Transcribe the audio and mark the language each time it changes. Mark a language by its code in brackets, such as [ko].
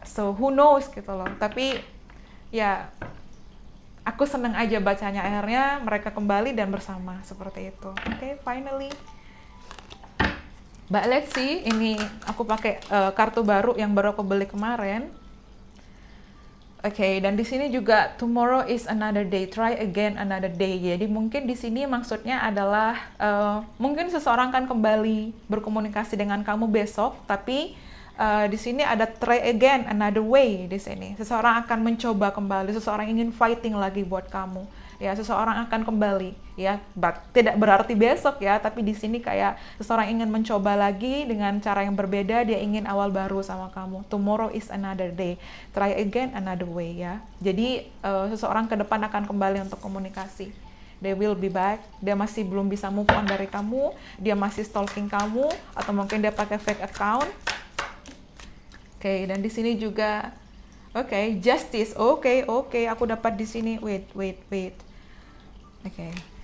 [en] So who knows [id] gitu loh. Tapi ya aku seneng aja bacanya, akhirnya mereka kembali dan bersama seperti itu. Oke, finally. But let's see, ini aku pakai kartu baru yang baru aku beli kemarin. Oke, dan di sini juga [en] tomorrow is another day, try again another day. [id] Jadi mungkin di sini maksudnya adalah mungkin seseorang akan kembali berkomunikasi dengan kamu besok, tapi di sini ada [en] try again another way [id] di sini. Seseorang akan mencoba kembali, seseorang ingin fighting lagi buat kamu. Ya, seseorang akan kembali, ya, but tidak berarti besok ya, tapi di sini kayak seseorang ingin mencoba lagi dengan cara yang berbeda, dia ingin awal baru sama kamu. [en] Tomorrow is another day, try again another way ya. [id] Jadi seseorang ke depan akan kembali untuk komunikasi. [en] They will be back, [id] dia masih belum bisa move on dari kamu, dia masih stalking kamu, atau mungkin dia pakai fake account. Oke, dan di sini juga, oke, justice. Oke, aku dapat di sini. Wait. Oke.